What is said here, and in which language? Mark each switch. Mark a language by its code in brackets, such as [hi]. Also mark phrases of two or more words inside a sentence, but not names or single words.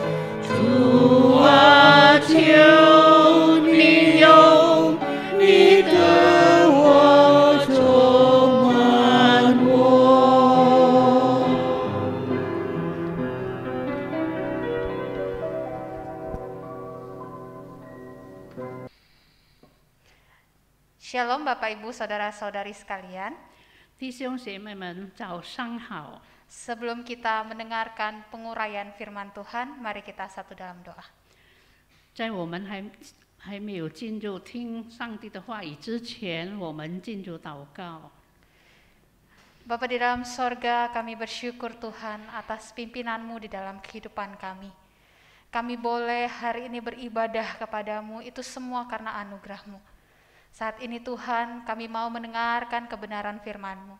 [zh] 主啊，求你用你的话充满我。 [id] Shalom Bapak Ibu Saudara-saudari sekalian. [zh] 弟兄姐妹们，早上好！ [id] Sebelum kita mendengarkan penguraian firman Tuhan, mari kita satu dalam doa. [zh] 在我们还没有进入听上帝的话语之前，我们进入祷告。 [id] Bapa di dalam sorga, kami bersyukur Tuhan atas pimpinan-Mu di dalam kehidupan kami. Kami boleh hari ini beribadah kepadamu, itu semua karena anugerah-Mu. Saat ini Tuhan, kami mau mendengarkan kebenaran firman-Mu.